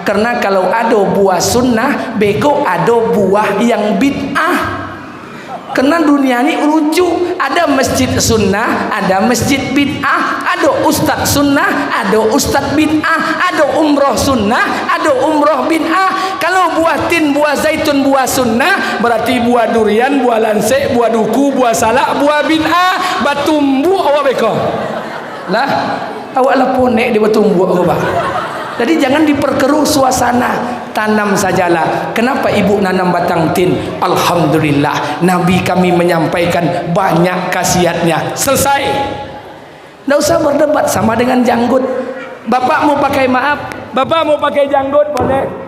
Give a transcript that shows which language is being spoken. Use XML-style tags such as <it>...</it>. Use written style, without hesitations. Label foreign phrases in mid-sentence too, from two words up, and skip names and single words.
<id>Karena kalau ada buah sunnah, beko ada buah yang bid'ah. Karena dunia ini lucu, ada masjid sunnah, ada masjid bid'ah, ada ustadz sunnah, ada ustadz bid'ah, ada umroh sunnah, ada umroh bid'ah. Kalau buah tin, buah zaitun, buah sunnah, berarti buah durian, buah lansek, buah duku, buah salak, buah bid'ah.</id> <min>Batumbu awak beko lah, awak lah ponek di batumbu awak.</min> <id>Jadi jangan diperkeruh suasana, tanam sajalah. Kenapa ibu nanam batang tin? Alhamdulillah, Nabi kami menyampaikan banyak khasiatnya. Selesai. Tidak usah berdebat sama dengan janggut. Bapak mau pakai maaf, bapak mau pakai janggut boleh.</id>